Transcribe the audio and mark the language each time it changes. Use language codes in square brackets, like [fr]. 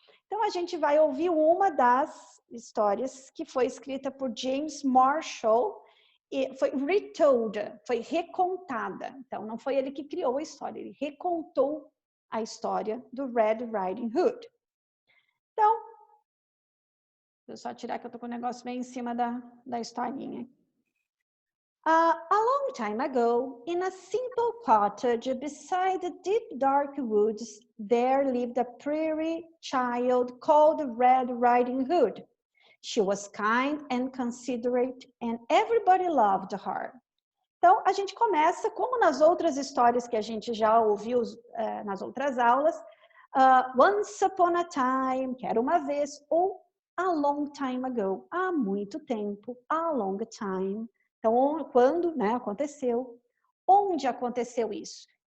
[pt] Então, a gente vai ouvir uma das histórias que foi escrita por James Marshall e foi retold, foi recontada. Então, não foi ele que criou a história, ele recontou a história do Red Riding Hood. Então, deixa eu só tirar que eu tô com o negócio bem em cima da historinha. [en] A long time ago, in a simple cottage beside the deep dark woods, there lived a prairie child called Red Riding Hood. She was kind and considerate, and everybody loved her. [pt] Então, a gente começa, como nas outras histórias que a gente já ouviu nas outras aulas, [en] once upon a time, [pt] que era uma vez, ou [en] a long time ago, [pt] há muito tempo, [en] a long time. [pt] Então, quando, né, aconteceu? Onde aconteceu isso?